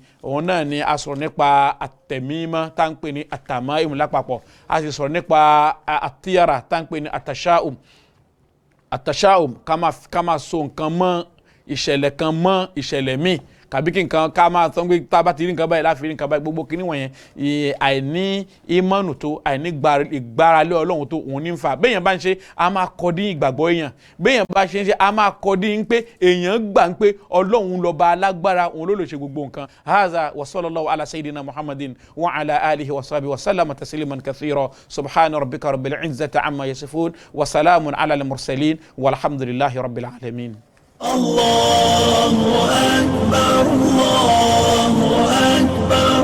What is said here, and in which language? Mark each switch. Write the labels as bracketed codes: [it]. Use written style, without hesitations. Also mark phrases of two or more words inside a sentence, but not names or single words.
[yo] Òun náà ni a sọ̀rọ̀ nípa àtẹ̀mímọ́ tá ń pè ní àtàmáìmù lápapọ̀, a sì sọ̀rọ̀ nípa àtíyàrà tá ń pè ní àtàṣáùm, ká máa so nǹkan mọ́ ìṣẹ̀lẹ̀ kan mọ́ ìṣẹ̀lẹ̀ míì, kàbí kí nǹkan ká máa sọ pé tá a bá ti rí nǹkan báyìí láfi rí nǹkan báyìí. Gbogbo kíní wọ̀nyẹn àìní ìmánu tó, àìní ìgbáralé Ọlọ́run tó, òun ní ń fà. Béèyàn bá ń ṣe a máa kọ́ dín ìgbàgbọ́ èèyàn, béèyàn bá ṣe a máa kọ́ dín pé èèyàn gbà ń pé Ọlọ́run lọ́ba alágbára, òun ló lè ṣe gbogbo nǹkan. [ar] هذا وصلى الله على سيدنا محمد وعلى آله وصحبه وسلم تسليما كثيرا. سبحان ربك رب العزة عما يصفون وسلام على المرسلين والحمد لله رب العالمين. الله أكبر الله أكبر